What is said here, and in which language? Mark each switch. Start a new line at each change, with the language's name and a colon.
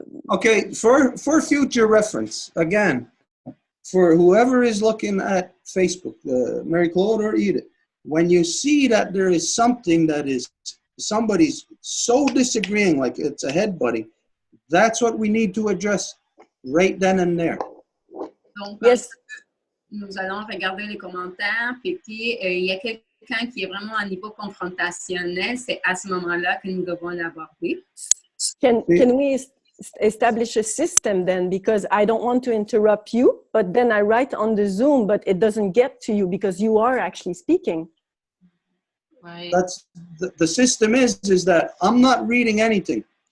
English: Okay, for future reference, again, for whoever is looking at Facebook, Marie-Claude or Edith, when you see that there is something that is somebody's so disagreeing, like it's a head-butting, that's what we need to address right then and there.
French: Donc, yes. Nous allons regarder les commentaires, puis il y a quelqu'un qui est vraiment à niveau confrontationnel, c'est à ce moment-là que nous devons l'aborder.
English: Can we establish a system then, because I don't want to interrupt you, but then I write on the Zoom, but it doesn't get to you because you are actually speaking. Right. That's the system is that I'm not reading anything.